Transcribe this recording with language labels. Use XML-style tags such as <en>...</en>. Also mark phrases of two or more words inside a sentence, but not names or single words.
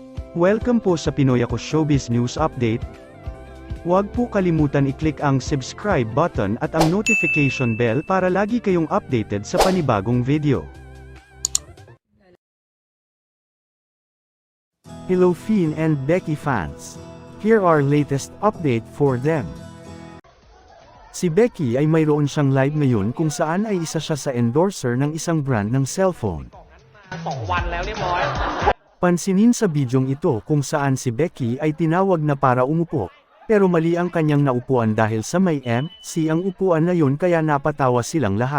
<tl>Welcome po sa Pinoy Ako Showbiz News Update. Huwag po kalimutan i-click ang</tl> <en>subscribe button</en> <tl>at ang</tl> <en>notification bell</en> <tl>para lagi kayong updated sa panibagong video.</tl> <en>Hello Finn and Becky fans. Here are latest update for them.</en> <tl>Si Becky ay mayroon siyang live ngayon kung saan ay isa siya sa endorser ng isang brand ng cellphone.</tl> <th>2 วันแล้วเรียบร้อย</th> <tl>Pansinin sa bidyong ito kung saan si Becky ay tinawag na para umupo, pero mali ang kanyang naupuan dahil sa may MC ang upuan na yun kaya napatawa silang lahat.</tl>